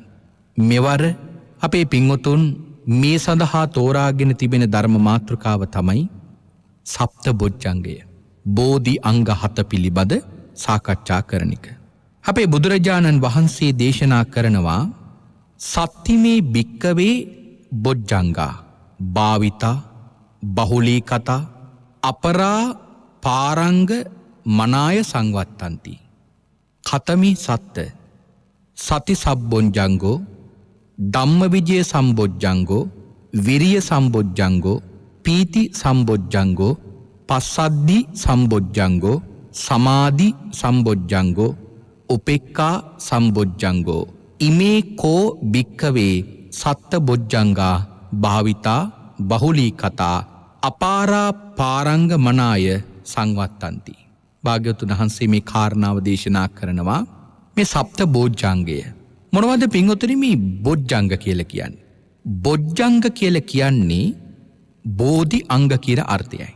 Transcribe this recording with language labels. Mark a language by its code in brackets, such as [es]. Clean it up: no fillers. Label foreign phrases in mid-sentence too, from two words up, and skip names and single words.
[si] මෙවර අපේ පින්වතුන් මේ සඳහා තෝරාගෙන තිබෙන ධර්ම මාතෘකාව තමයි සප්ත බොජ්ජංගය. බෝධි අංග 7 පිළිබඳ සාකච්ඡා කරන එක. අපේ බුදුරජාණන් වහන්සේ දේශනා කරනවා [pi] සත්තිමේ භික්කවේ බොජ්ජංගා භාවිතා බහුලී කතා අපරා පාරංග මනාය සංවත්තන්ති. කතමි සත්ත සති සබ්බොජ්ජංගෝ ධම්මවිජය සම්බොජ්ජංගෝ විරිය සම්බොජ්ජංගෝ පීති සම්බොජ්ජංගෝ පස්සද්ධි සම්බොජ්ජංගෝ සමාධි සම්බොජ්ජංගෝ උපෙක්ඛා සම්බොජ්ජංගෝ ඉමේ කෝ භික්ඛවේ සත්ත බොජ්ජංගා භාවිතා බහුලී කතා අපාරා පාරංග මනාය සංවත්තන්ති. [si] භාග්‍යවතුන් වහන්සේ මේ කාරණාව දේශනා කරනවා මේ සප්ත බොජ්ජංගය. මොනවද පින්වතුනි මේ බොජ්ජංග කියලා කියන්නේ? බොජ්ජංග කියලා කියන්නේ බෝධි අංග කියලා අර්ථයයි.